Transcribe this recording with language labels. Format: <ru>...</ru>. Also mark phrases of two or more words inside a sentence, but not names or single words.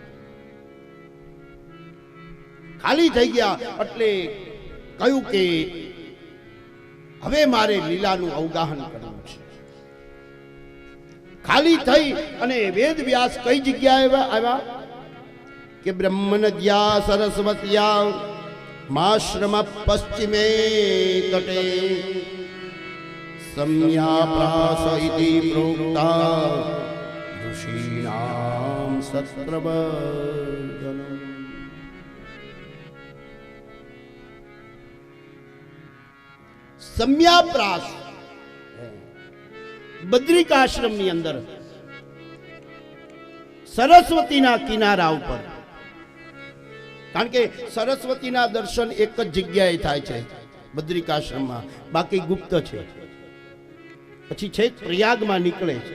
<gu>ખાલી થઈ ગયા એટલે કહ્યું કે હવે મારે લીલાનું અવગાહન કરવું છે. ખાલી થઈ અને વેદ વ્યાસ કઈ જગ્યાએ આવ્યા કે</gu> <sa>ब्रह्म नद्या सरस्वत्या माश्रम पश्चिमे तटे सम्याप्रास इति प्रोक्ता ऋषीणां सत्रवर्धनम्।</sa> <gu>सम्याप्रास બદ્રિકાશ્રમની અંદર સરસ્વતીના કિનારા ઉપર, કારણ કે સરસ્વતીના દર્શન એક જ જગ્યાએ થાય છે બદ્રિકાશ્રમમાં, બાકી ગુપ્ત છે. પછી છેક પ્રયાગમાં નીકળે છે.</gu>